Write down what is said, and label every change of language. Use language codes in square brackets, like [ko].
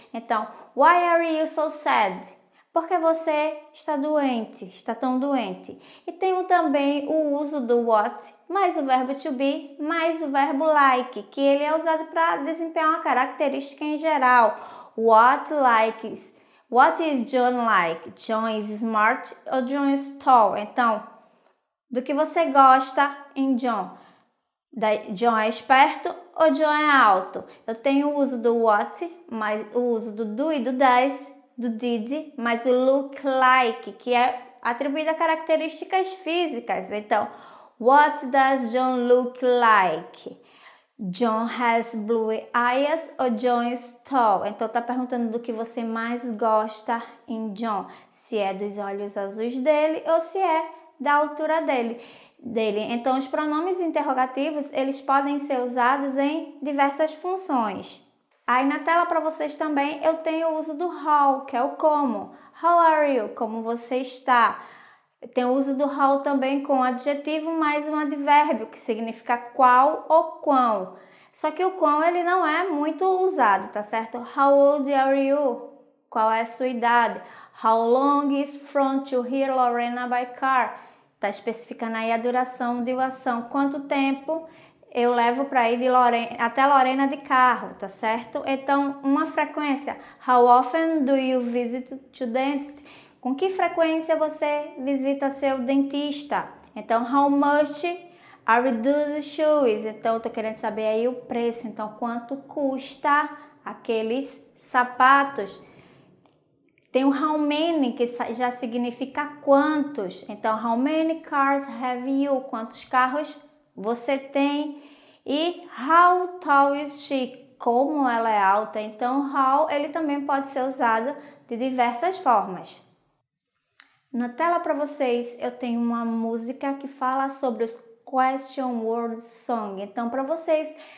[pt] Então, [en] why are you so sad? [pt] Porque você está doente, está tão doente. E tem também o uso do what, mais o verbo to be, mais o verbo like, que ele é usado para desempenhar uma característica em geral. [en] What is John like? John is smart ou John is tall? [pt] Então, do que você gosta em John? John é esperto ou John é alto? Eu tenho o uso do what, mais o uso do do e do das, do did, mais o look like, que é atribuído a características físicas. [en] Então, what does John look like? John has blue eyes ou John is tall? [pt] Então, tá perguntando do que você mais gosta em John. Se é dos olhos azuis dele ou se é da altura dele. Então, os pronomes interrogativos, eles podem ser usados em diversas funções. Aí na tela para vocês também eu tenho o uso do how, que é o como. [en] How are you? [pt] Como você está? Eu tenho o uso do how também com adjetivo mais um advérbio, que significa qual ou quão. Só que o quão ele não é muito usado, tá certo? [en] How old are you? [pt] Qual é a sua idade? [en] How long is from to here Lorena by car? [pt] Tá especificando aí a duração de uma ação. Quanto tempo eu levo para ir de até Lorena de carro, tá certo? Então, uma frequência. [en] How often do you visit to dentist? [pt] Com que frequência você visita seu dentista? [en] Então, how much are those shoes? [pt] Então, eu tô querendo saber aí o preço. Então, quanto custa aqueles sapatos? Tem o how many, que já significa quantos. [en] Então, how many cars have you? [pt] Quantos carros você tem? E [en] how tall is she? [pt] Como ela é alta? Então, how, ele também pode ser usado de diversas formas. Na tela para vocês, eu tenho uma música que fala sobre os question word song. Então, para vocês